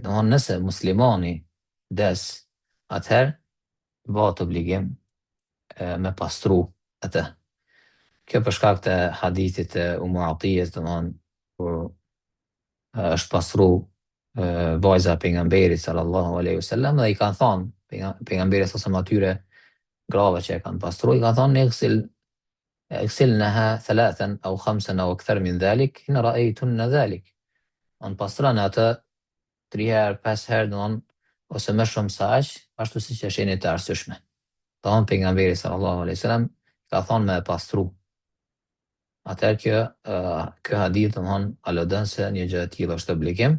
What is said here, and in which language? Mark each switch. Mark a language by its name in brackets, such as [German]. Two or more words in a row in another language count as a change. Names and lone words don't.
[Albanian] Domthon nëse muslimani des, atëherë bëhet obligim me pastru atë. Kjo për shkak të hadithit të Umu Atijes, domthon kur është pastru vajza e pejgamberit [Arabic] صلى الله عليه وسلم, [Albanian] dhe i kanë thonë pejgamberit ose atyre grave që e kanë pastru, i kanë thonë [Arabic] اغسلنها 3 أو 5 أو أكثر من ذلك إن رأيتن ذلك. [Albanian] Pastroni atë 3 herë, 5 herë, ose më shumë se aq, ashtu siç është jeni të arsyeshme. Pejgamberi [Arabic] صلى الله عليه وسلم [Albanian] ka thonë me pastru. Atëherë kjo hadith aludon se një gjë e tillë është obligim.